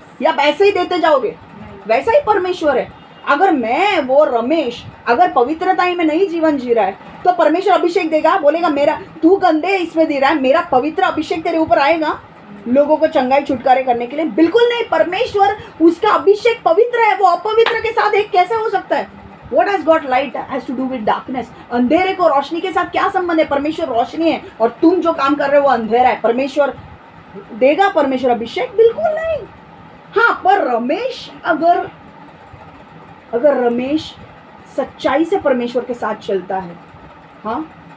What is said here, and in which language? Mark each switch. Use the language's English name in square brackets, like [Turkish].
[Hindi] या वैसे ही देते जाओगे? वैसा ही परमेश्वर है। अगर मैं वो रमेश अगर पवित्रता में नहीं जीवन जी रहा है तो परमेश्वर अभिषेक देगा? बोलेगा मेरा तू गंदे इसमें दे रहा है, मेरा पवित्र अभिषेक तेरे ऊपर आएगा लोगों को चंगाई छुटकारे करने के लिए? बिल्कुल नहीं। परमेश्वर, उसका अभिषेक पवित्र है, वो अपवित्र के साथ एक कैसे हो सकता है? [English] What has got light has to do with darkness? [Hindi] अंधेरे को रोशनी के साथ क्या संबंध है? परमेश्वर रोशनी है और तुम जो काम कर रहे हो वो अंधेरा है। परमेश्वर देगा परमेश्वर अभिषेक? बिल्कुल नहीं। हाँ, पर रमेश अगर रमेश सच्चाई से परमेश्वर के साथ चलता है, हाँ,